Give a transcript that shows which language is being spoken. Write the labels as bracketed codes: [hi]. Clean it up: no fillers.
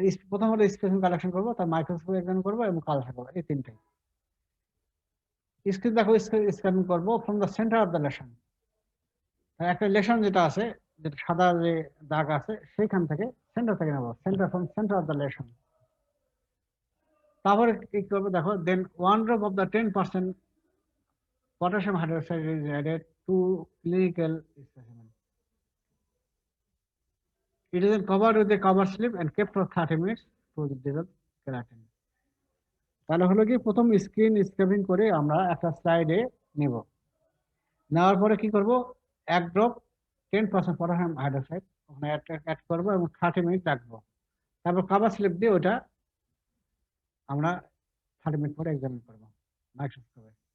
[bn] প্রথমত specimen collection করব, তার মাইক্রোস্কোপ এক্সামিন করব এবং কালচার করব, এই তিনটাই। স্কিন দেখো স্ক্র্যাপিং করব from the centre of the lesson. একটা লেশন যেটা আছে, যেটা সাদা যে দাগ আছে সেইখান থেকে, সেন্টার থেকে নেব, centre from centre of the lesson. তারপরে কি করবো দেখো, [en] Then 1 drop of the 10% potassium hydroxide is added to clinical specimen. It is then covered with a cover slip and kept for 30 minutes to dissolve keratin. [bn] তাহলে হলো কি, প্রথম screen scraping করে আমরা একটা স্লাইডে নিব। নেওয়ার পরে কি করব, 1 ড্রপ 10% পটাশিয়াম হাইড্রোক্সাইড ওখানে অ্যাড করবো এবং 30 মিনিট রাখবো। তারপর কভার স্লিপ দিয়ে ওটা আমরা 30 মিনিট পরে এক্সামিন করবো মাইক্রোস্কোপে।